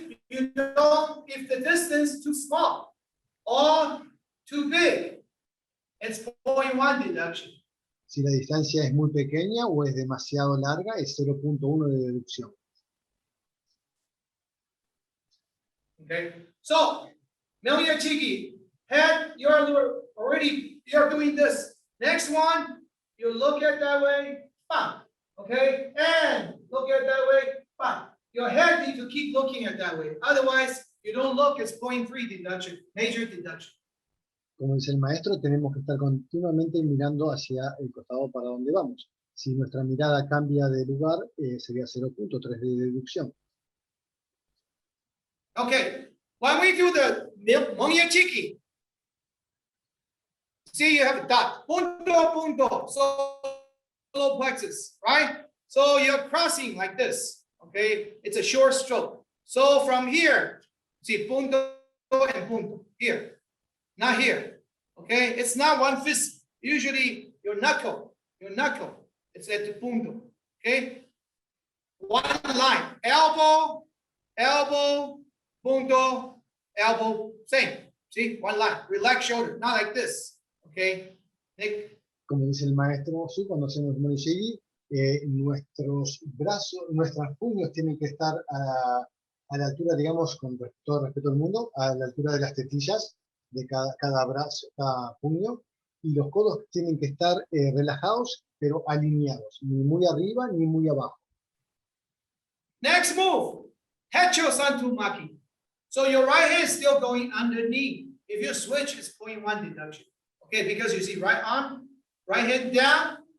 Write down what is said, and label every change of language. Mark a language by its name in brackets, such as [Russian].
[English] If the distance too small or too big, it's 0.1 deduction. [Spanish] Si la distancia es muy pequeña o es demasiado larga, es 0.1 de deducción. [English] Okay, so Myeongya Chiki, head, you're doing this. Next one, you look at that way, bam. Okay, and look at that way, bam. Your head needs to keep looking at that way. Otherwise, you don't look, it's 0.3 deduction, major deduction. Como dice el maestro, tenemos que estar continuamente mirando hacia el costado para donde vamos. Si nuestra mirada cambia de lugar, sería 0.3 de deducción. Okay, when we do the Myeongya Chiki, see you have a dot, punto, solar plexus, right? So you're crossing like this, okay? It's a short stroke. So from here, see punto and punto, here, not here, okay? It's not one fist, usually your knuckle, it's at the punto, okay? One line, elbow, punto, elbow, same. See, one line, relax shoulder, not like this, okay? Nick? [Spanish] Como dice el maestro Su, cuando hacemos Monishigi, nuestros brazos, nuestros puños tienen que estar a la altura, digamos, con todo respeto al mundo, a la altura de las tetillas de cada brazo, cada puño, y los codos tienen que estar relajados, pero alineados, ni muy arriba ni muy abajo. [English] Next move, Hecho Santu Maki. So your right hand is still going underneath. If you switch, it's 0.1 deduction. Okay, because you see right arm, right hand down.